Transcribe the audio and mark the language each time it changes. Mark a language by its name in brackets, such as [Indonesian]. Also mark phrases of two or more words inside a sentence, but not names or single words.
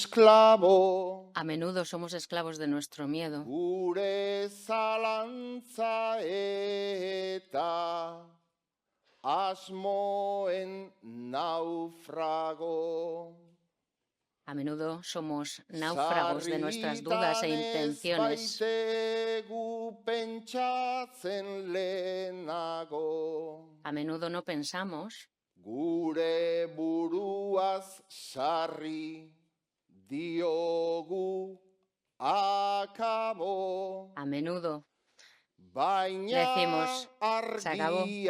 [Spanish] A A menudo somos esclavos de nuestro miedo. [Basque] Gure zalantza eta asmoen naufrago. [Spanish] A menudo somos náufragos de nuestras dudas e intenciones. A menudo no pensamos. [Basque] Gure buruaz sarri diogu akabo. [Spanish] A menudo decimos, se acabó.